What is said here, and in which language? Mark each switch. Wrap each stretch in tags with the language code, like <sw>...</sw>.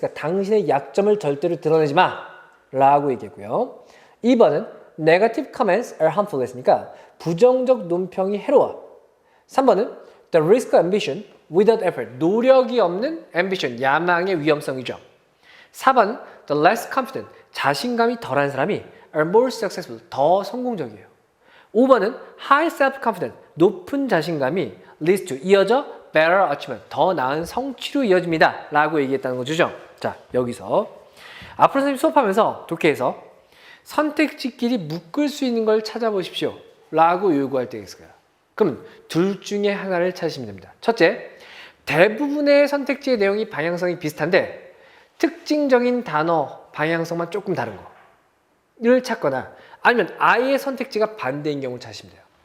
<ko>그러니까 당신의 약점을 절대로 드러내지 마. 라고 얘기했고요. 2번은</ko> <en>Negative comments are harmful</en> <ko>했으니까 부정적 논평이 해로워.</ko> <en>3번은 The risk of ambition without effort.</en> <ko>노력이 없는 ambition, 야망의 위험성이죠.</ko> <en>4번은 The less confident.</en> <ko>자신감이 덜한 사람이</ko> <en>are more successful.</en> <ko>더 성공적이에요.</ko> <en>5번은 High self-confidence.</en> <ko>높은 자신감이</ko> <en>leads to 이어져 better achievement.</en> <ko>더 나은 성취로 이어집니다. 라고 얘기했다는 거죠. 자, 여기서 앞으로 선생님 수업하면서 독해에서 선택지끼리 묶을 수 있는 걸 찾아보십시오. 라고 요구할 때가 있어요. 그럼 둘 중에 하나를 찾으시면 됩니다. 첫째, 대부분의 선택지의 내용이 방향성이 비슷한데 특징적인 단어 방향성만 조금 다른 거를 찾거나 아니면 아예 선택지가 반대인 경우를 찾으시면 돼요.</ko>